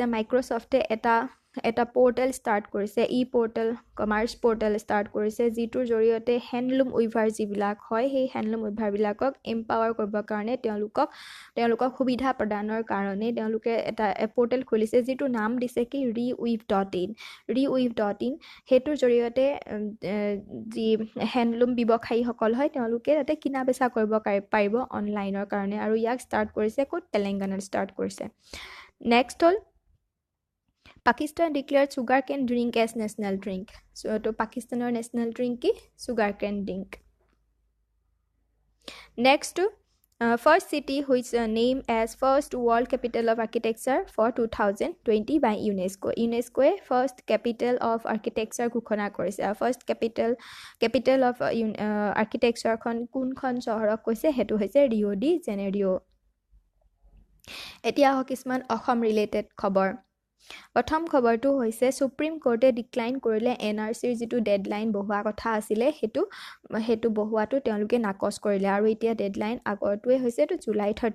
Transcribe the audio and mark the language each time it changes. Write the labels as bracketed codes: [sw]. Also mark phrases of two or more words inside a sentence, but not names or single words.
[as] মাইক্ৰ'ছফ্টে এটা পৰ্টেল ষ্টাৰ্ট কৰিছে [en] commerce portal start [as] কৰিছে যিটোৰ জৰিয়তে [en] handloom weaver [as] যিবিলাক হয় সেই [en] handloom weavers empower [as] কৰিবৰ কাৰণে তেওঁলোকক সুবিধা প্ৰদানৰ কাৰণে তেওঁলোকে এটা পৰ্টেল খুলিছে যিটোৰ নাম দিছে কি re-weave.in সেইটোৰ জৰিয়তে যি হেণ্ডলুম ব্যৱসায়ীসকল হয় তেওঁলোকে তাতে কিনা বেচা কৰিব পাৰিব অনলাইনৰ কাৰণে আৰু ইয়াক ষ্টাৰ্ট কৰিছে ক'ত তেলেংগানাত ষ্টাৰ্ট কৰিছে নেক্সট হ'ল [en] Pakistan declared sugar cane drink as national drink [as] তো পাকিস্তানৰ [en] national drink [as] কি [en] sugar cane drink next two first city which named as first world capital of architecture for 2020 by UNESCO. UNESCO first capital of architecture [as] ঘোষণা কৰিছে [en] first capital of architecture [as] কোনখন চহৰক কৈছে সেইটো হৈছে ৰিঅ' ডি জেনেৰিঅ' এতিয়া কিছুমান অসম ৰিলেটেড খবৰ প্ৰথম খবৰটো হৈছে সুপ্ৰিম কোৰ্টে ডিক্লাইন কৰিলে NRCৰ যিটো ডেডলাইন বহুৱা কথা আছিলে সেইটো বহুৱাটো তেওঁলোকে নাকচ কৰিলে আৰু এতিয়া ডেডলাইন আগৰটোৱে হৈছে এইটো জুলাই